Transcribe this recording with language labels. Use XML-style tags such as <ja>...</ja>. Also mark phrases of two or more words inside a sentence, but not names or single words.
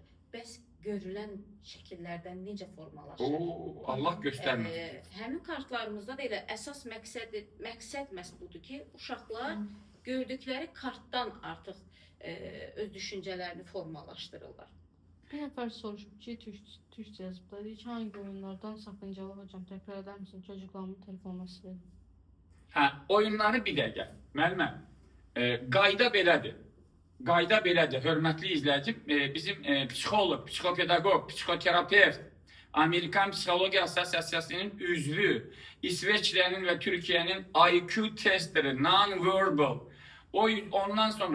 <az>Bəs görülən şəkillərdən necə formalaşır? Oo, Allah göstərməsin. Həmin kartlarımızda da elə əsas məqsəd məhz budur ki, uşaqlar gördükləri kartdan artıq öz düşüncələrini formalaşdırırlar. Bir nəfər soruşub ki, türkçə yazıblar. Deyir ki,</az> <tr>hangi oyunlardan sakıncalı hocam təkrar eder misin? Çocuklarımın telefonuna silelim.</tr> <az>Hə, oyunları bir dəqiqə. Müəllimə, qayda belədir. Qayda belədir, hörmətli izləyicim. Bizim psixoloq, psixopedaqoq, psixoterapevt, Amerikan Psixologiya Assosiasiyasının üzvü, İsveçrənin və Türkiyənin IQ testeri, non-verbal, ondan sonra</az>